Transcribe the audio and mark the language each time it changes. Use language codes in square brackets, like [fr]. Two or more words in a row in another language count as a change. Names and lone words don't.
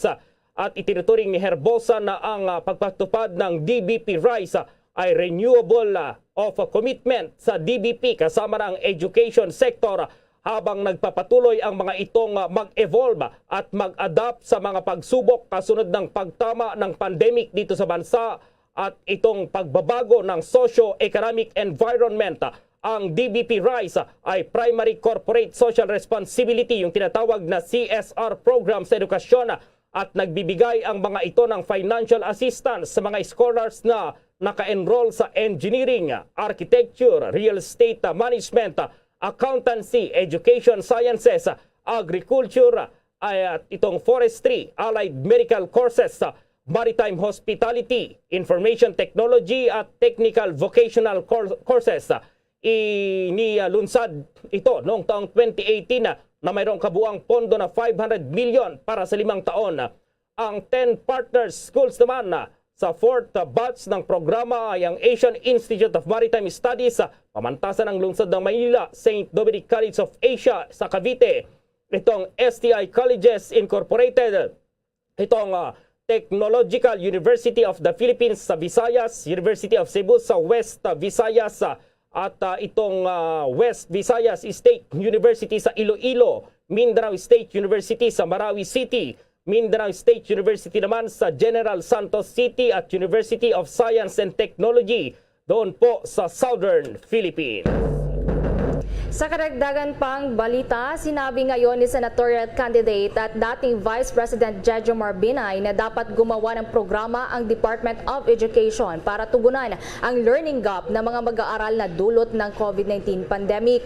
[tl] At itinuturing ni Herbosa na ang pagpatupad ng DBP RISE ay [en] renewable of commitment [tl] sa DBP kasama ng [en] education sector, [tl] habang nagpapatuloy ang mga itong mag-evolve at mag-adapt sa mga pagsubok kasunod ng pagtama ng pandemic dito sa bansa at itong pagbabago ng [en] socio-economic environment. [tl] Ang DBP RISE ay Primary Corporate Social Responsibility, yung tinatawag na [en] CSR program [tl] sa edukasyon, at nagbibigay ang mga ito ng [en] financial assistance [tl] sa mga scholars na naka-enroll sa [en] engineering, architecture, real estate management, accountancy, education sciences, agriculture, [tl] at itong forestry, [en] allied medical courses. Maritime Hospitality, Information Technology at Technical Vocational Courses. [tl] Inilunsad ito noong taong 2018 na mayroong kabuang pondo na 500 million para sa 5 taon. Ang 10 [en] partner schools [tl] naman sa [en] 4th batch [tl] ng programa ay ang Asian Institute of Maritime Studies, pamantasan ng lungsod ng Maynila, St. Dominic College of Asia sa Cavite, itong STI Colleges Incorporated, itong Technological University of the Philippines sa Visayas, University of Cebu sa West Visayas, at itong West Visayas State University sa Iloilo, Mindanao State University sa Marawi City, Mindanao State University naman sa General Santos City at University of Science and Technology doon po sa Southern Philippines. Sa karagdagan pang balita, sinabi ngayon ni [en] senatorial candidate [tl] at dating Vice President Jejo Marbinay na dapat gumawa ng programa ang Department of Education para tugunan ang [en] learning gap [tl] ng mga mag-aaral na dulot ng [en] COVID-19 pandemic.